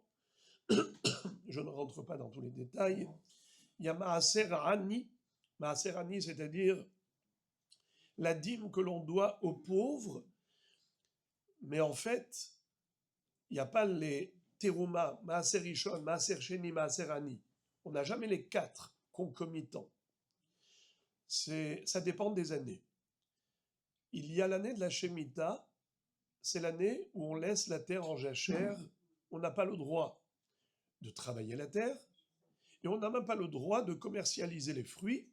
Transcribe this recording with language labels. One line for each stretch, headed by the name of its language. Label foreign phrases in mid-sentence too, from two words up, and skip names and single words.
French: Je ne rentre pas dans tous les détails. Il y a
Hebrew: מעשר עני,
French: c'est-à-dire la dîme que l'on doit aux pauvres, mais en fait, il n'y a pas les terouma,
Hebrew: מעשר ראשון, מעשר שני, מעשר עני.
French: On n'a jamais les quatre concomitants. Ça dépend des années. Il y a l'année de la Shemitah, c'est l'année où on laisse la terre en jachère, on n'a pas le droit de travailler la terre, et on n'a même pas le droit de commercialiser les fruits.